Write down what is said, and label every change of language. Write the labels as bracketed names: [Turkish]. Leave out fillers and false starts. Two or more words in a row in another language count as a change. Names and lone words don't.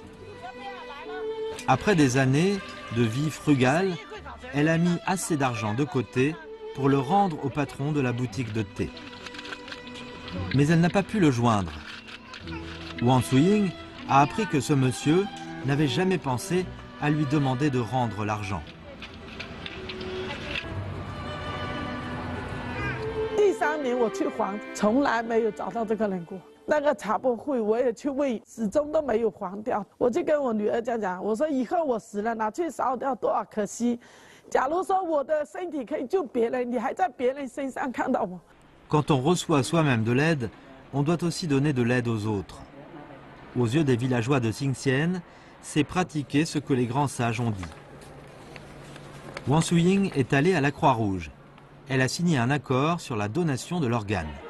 [French] Après des années de vie frugale, elle a mis assez d'argent de côté pour le rendre au patron de la boutique de thé. Mais elle n'a pas pu le joindre. Wang Suying a appris que ce monsieur n'avait jamais pensé à lui demander de rendre l'argent. [Chinese] 第3年我去还，从来没有找到这个人过。那个茶博会我也去问，始终都没有还掉。我就跟我女儿讲，我说以后我死了拿去烧掉多少可惜。假如说我的身体可以救别人，你还在别人身上看到我。 [French] Quand on reçoit soi-même de l'aide, on doit aussi donner de l'aide aux autres. Aux yeux des villageois de Xingxian, c'est pratiquer ce que les grands sages ont dit. Wang Suying est allée à la Croix-Rouge. Elle a signé un accord sur la donation de l'organe.